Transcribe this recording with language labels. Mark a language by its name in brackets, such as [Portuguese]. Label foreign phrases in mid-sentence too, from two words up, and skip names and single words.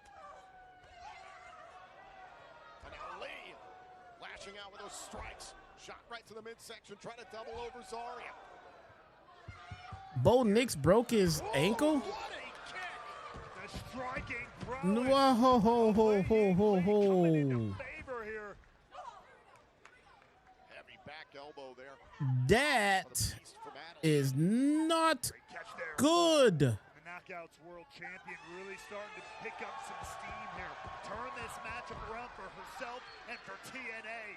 [English] And now Lee lashing out with those strikes. Shot right to the midsection, trying to double over Zaria. Bo Nix broke his ankle. What a kick! The striking No, prowess ho, ho, of ho, Léi ho, Yǐng ho, Lee coming into ho. favor here. Heavy back elbow there. That Beast from Adam. is not Great catch there. good. The Knockouts World Champion really starting to pick up some steam here. Turn this matchup around for herself and for TNA.